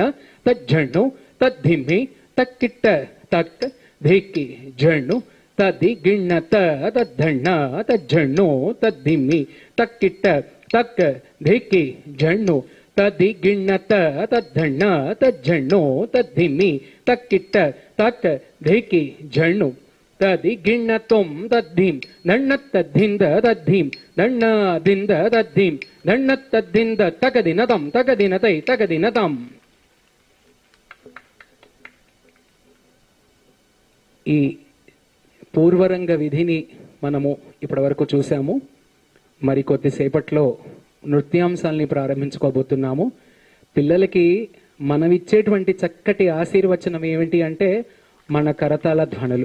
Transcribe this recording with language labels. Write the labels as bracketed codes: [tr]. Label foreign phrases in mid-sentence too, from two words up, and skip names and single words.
[te] ತಜ್ಜಣ್ಣು ತದ್ಧಿಮ್ಮಿ ತಕ್ಕಿಟ್ಟ ತಕ್ಕ ಧೇಕಿ ಜಣ್ಣು ತದಿ ಗಿಣ್ಣತ ತದ್ಧಣ್ಣ ತಜ್ಜಣ್ಣು ತದ್ಧಿಮ್ಮಿ ತಕ್ಕಿಟ್ಟ ತಕ್ಕ ಧೇಕಿ ಜಣ್ಣು ತದಿ ಗಿಣ್ಣತ ತದ್ಧಣ್ಣ ತಜ್ಜಣ್ಣು ತದ್ಧಿಮ್ಮಿ ತಕ್ಕಿಟ್ಟ ತಕ್ಕ ಧೇಕಿ ಜಣ್ಣು ತದಿ ಗಿಣ್ಣತೊಂ ತದ್ಧೀಂ ದಣ್ಣತ್ತದ್ದಿಂದ ತದ್ಧೀಂ ದಣ್ಣದಿಂದ ತದ್ಧೀಂ ದಣ್ಣತ್ತದ್ದಿಂದ ತಕದಿನ ತಂ ತಕದಿನ ತಂ. ఈ పూర్వరంగ విధిని మనము ఇప్పటి వరకు చూసాము. మరి కొద్దిసేపట్లో నృత్యాంశాలని ప్రారంభించుకోబోతున్నాము. పిల్లలకి మనమిచ్చేటువంటి చక్కటి ఆశీర్వచనం ఏమిటి అంటే మన కరతాళ ధ్వనులు.